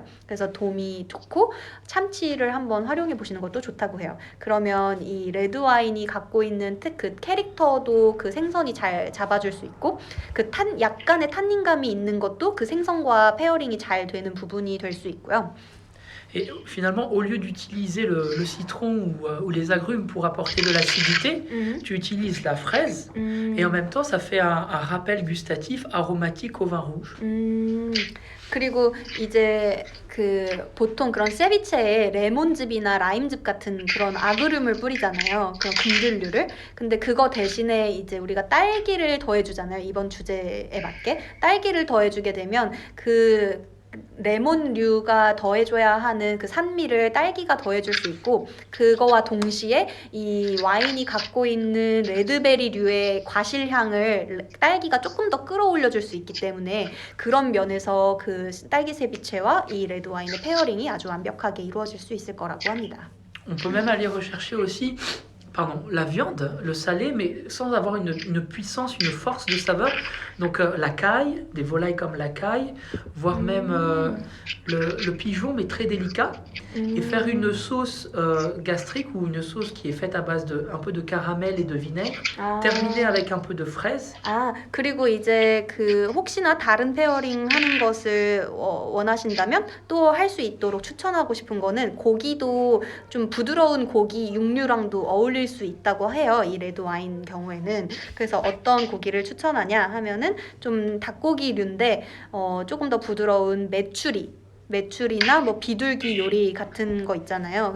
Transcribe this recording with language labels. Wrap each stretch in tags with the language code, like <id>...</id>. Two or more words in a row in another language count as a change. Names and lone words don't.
<ko>그래서 돔이 좋고 참치를 한번 활용해 보시는 것도 좋다고 해요. 그러면 이 레드 와인이 갖고 있는 그 캐릭터도 그 생선이 잘 잡아줄 수 있고 그 약간의 탄닌감이 있는 것도 그 생선과 페어링이 잘 되는 부분이 될 수 있고요.</ko> <fr>Et finalement, au lieu d'utiliser le citron ou les agrumes pour apporter de l'acidité, tu utilises la fraise et en même temps, ça fait un rappel gustatif aromatique au vin rouge.</fr> <ko>그리고 이제 그 보통 그런 세비체에 레몬즙이나 라임즙 같은 그런 아그름을 뿌리잖아요. 그런 금들류를. 근데 그거 대신에 이제 우리가 딸기를 더해주잖아요. 이번 주제에 맞게 딸기를 더해주게 되면 그 레몬류가 더해줘야 하는 그 산미를 딸기가 더해줄 수 있고 그거와 동시에 이 와인이 갖고 있는 레드베리류의 과실향을 딸기가 조금 더 끌어올려줄 수 있기 때문에 그런 면에서 그 딸기 세비체와 이 레드 와인의 페어링이 아주 완벽하게 이루어질 수 있을 거라고 합니다.</ko> <fr>On peut même aller rechercher aussi la viande, le salé, mais sans avoir une puissance, une force de saveur. Donc la caille, des volailles comme la caille, voire même le pigeon, mais très délicat. Et faire une sauce gastrique ou une sauce qui est faite à base de un peu de caramel et de vinaigre, terminer avec un peu de fraise.</fr> <ko>그리고 이제 그 혹시나 다른 페어링 하는 것을 원하신다면 또 할 수 있도록 추천하고 싶은 거는 고기도 좀 부드러운 고기 육류랑도 어울릴 수 있다고 해요. 이 레드 와인 경우에는. 그래서 어떤 고기를 추천하냐 하면은 좀 닭고기류인데 조금 더 부드러운 메추리나 뭐 비둘기 요리 같은 거 있잖아요.</ko>